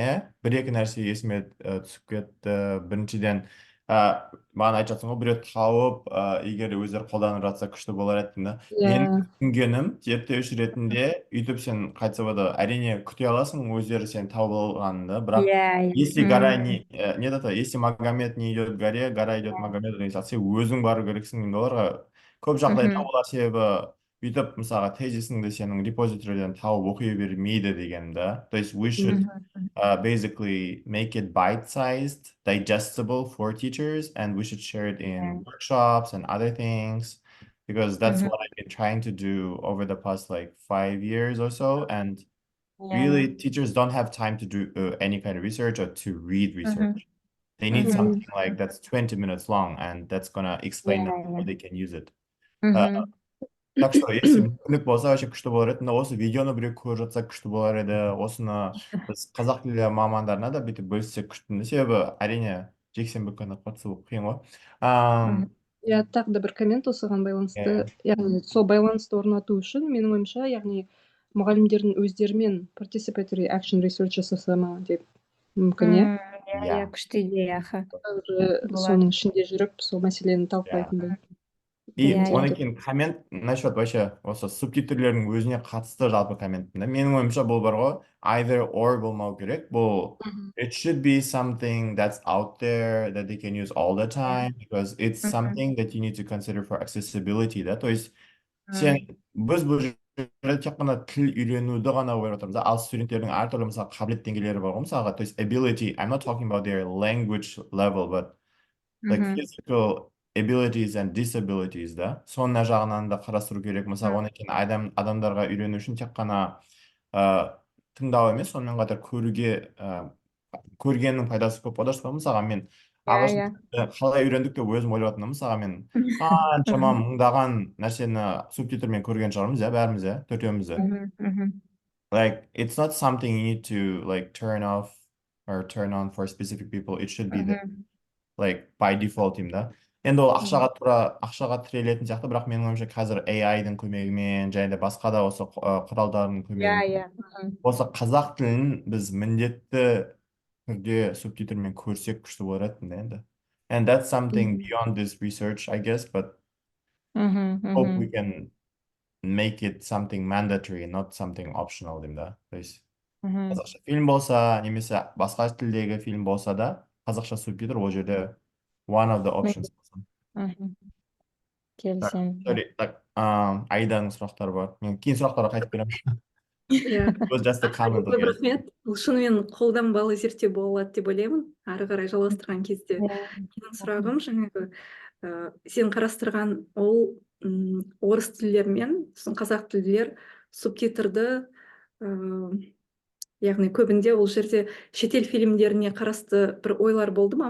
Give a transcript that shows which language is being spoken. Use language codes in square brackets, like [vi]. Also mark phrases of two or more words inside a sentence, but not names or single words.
[kk] Бір-екі нәрсе есіме түсіп кетті. Біріншіден, маған айтып жатсың ғой, біреу тауып, егер өздері қолданып жатса күшті болар еді. Менің түсінгенім, зерттеуші ретінде, өйтіп сен қайтса әрине күте аласың өздері сен тауып алғанды, бірақ [ru] если Магомед не идет к горе, гора идет Магомеду [kk] деген сияқты, сен өзің бару керексің. Оларға көп жағдайда олар себебі бүйтіп мысалға тезисіңді сенің репозиториден тауып оқи бермейді деген да. [ru] То есть [en] we should basically make it bite-sized, digestible for teachers, and we should share it in workshops and other things, because that's what I've been trying to do over the past 5 years or so. And really, teachers don't have time to do any kind of research or to read research. They need something that's 20 minutes long, and that's gonna explain how they can use it. [ru] Так что, если [kk] мүмкіндік болса, вообще күшті болар еді. Осы видеоны біреу көріп жатса күшті болар еді. Осыны біз қазақ тілі мамандарына да бүйтіп бөліссек күшті. Себебі әрине жексенбі күні қатысу қиын ғой. Тағы да бір коммент осыған байланысты. Яғни сол байланысты орнату үшін менің ойымша, яғни мұғалімдердің өздерімен [en] participatory action research [kk] жасаса ма деп мүмкін, күшті идея. Соның ішінде жүріп, сол мәселені талқылайтындай. И одан кейін коммент [ru] насчет вообще [kk] осы субтитрлердің өзіне қатысты жалпы коммент. Менің ойымша бұл бар ғой, [en] either or [kk] болмау керек. [en] Бұл it should be something that's out there that they can use all the time, because it's something that you need to consider for accessibility. [ru] То есть [kk] біз бұл жерде тек қана тіл үйренуді ғана ойлап отырмыз, ал студенттердің әртүрлі мысалы қабілет деңгейлері бар ғой, мысалға, [ru] то есть [en] ability, I'm not talking about their language level, but physical abilities and disabilities [kk] да, соның жағынан да қарастыру керек. Мысалы, оны кейін адамдарға үйрену үшін тек қана тыңдау емес, сонымен қатар көргеннің пайдасы көп болады. Мысалға, мен ағылшын қалай үйрендік деп өзім ойлап мысалға, мен қаншама мыңдаған нәрсені субтитрмен көрген шығармыз, бәріміз, төртеуміз. [en] It's not something you need to turn off or turn on for specific people. It should be there, by default, да. [kk] Енді ол ақшаға тірелетін сияқты, бірақ менің ойымша қазір AI-дың көмегімен және де басқа да осы құралдардың көмегімен иә. осы қазақ тілін біз міндетті түрде субтитрмен көрсек күшті болар еді енді. [en] And that's something beyond this research, I guess, but hope we can make it something mandatory, not something optional [kk] деймін да. [ru] То есть [kk] қазақша фильм болса, немесе басқа тілдегі фильм болса да, қазақша субтитр ол жерде [en] one of the options [kk] болсын. Келісемін. Sorry, так, Аиданың сұрақтары бар. Мен кейін сұрақтарға қайтып беремін. иә [en] It was just a comment, I [kk] көп [en] guess. [kk] рахмет бұл шынымен қолданбалы зерттеу бола алады деп ойлаймын ары қарай жалғастырған кезде. Менің сұрағым жаңағы сен қарастырған ол орыс тілдер мен сосын қазақ тілдер субтитрді яғни көбінде ол жерде шетел фильмдеріне қарасты бір ойлар болды ма?